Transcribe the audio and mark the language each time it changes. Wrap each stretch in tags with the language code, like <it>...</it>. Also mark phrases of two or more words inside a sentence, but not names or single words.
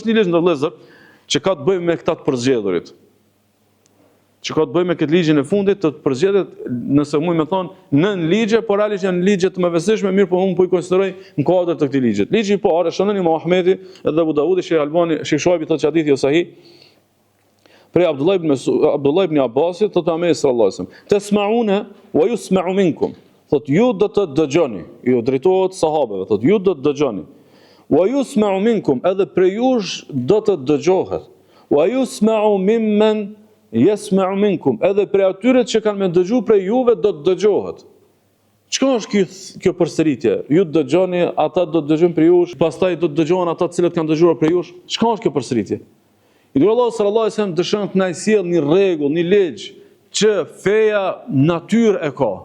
<sq>Është një ligj ndërlëzër që ka të bëjë me këta të përzgjedhurit. Që ka të bëjë me këtë ligjin e fundit të përzgjedhjet, nëse mund të thonë, nën ligje, por realisht janë ligje të mëvesëshme, mirë po unë po i konsideroj në kuadër të këtij ligji. Ligji i parë, shënon Imam Ahmedi edhe Abu Daudi, Sheikh Albani, Sheikh Shuaibi thotë që hadithi është sahih. Prej Abdullah ibn Abbasit, thotë Muhamedi</sq> <ar>صلى الله عليه وسلم, "تسمعون ويسمع منكم."</ar> <sq>Thotë ju do të dëgjoni, ju drejtohet sahabeve, thotë ju do të dëgjoni.</sq> <ar>"ويسمع منكم",</ar> <sq>edhe prej jush do të dëgjohet.</sq> <ar>"ويسمع ممن يسمع منكم",</ar> <sq>edhe prej atyre që kanë me dëgju prej juve do të dëgjohet. Çka është kjo përsëritje? Ju të dëgjoni, ata do të dëgjojnë prej jush, pastaj do të dëgjohen ata të cilët kanë dëgjuar prej jush. Çka është kjo përsëritje? I dërguari Allahu</sq> <ar>صلى الله عليه وسلم</ar> <sq>dëshon të na sjell një rregull, një ligj që feja natyrë e ka.</sq>